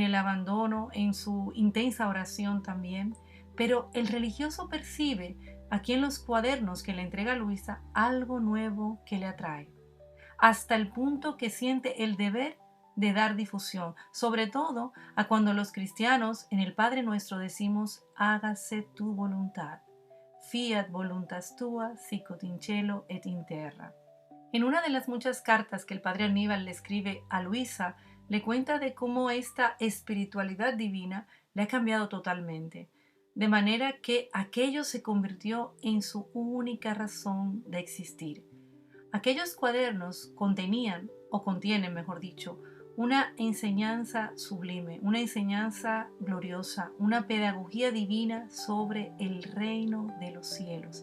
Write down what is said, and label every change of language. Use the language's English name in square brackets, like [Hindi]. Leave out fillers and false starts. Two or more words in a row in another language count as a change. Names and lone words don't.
[Spanish] el abandono, en su intensa oración también, pero el religioso percibe aquí en los cuadernos que le entrega Luisa algo nuevo que le atrae, hasta el punto que siente el deber de dar difusión, sobre todo a cuando los cristianos en el Padre Nuestro decimos hágase tu voluntad, [Latin] fiat voluntas tua sicut in cielo et in terra. [Spanish] En una de las muchas cartas que el padre Aníbal le escribe a Luisa, le cuenta de cómo esta espiritualidad divina le ha cambiado totalmente, de manera que aquello se convirtió en su única razón de existir. Aquellos cuadernos contenían, o contienen, mejor dicho, una enseñanza sublime, una enseñanza gloriosa, una pedagogía divina sobre el reino de los cielos.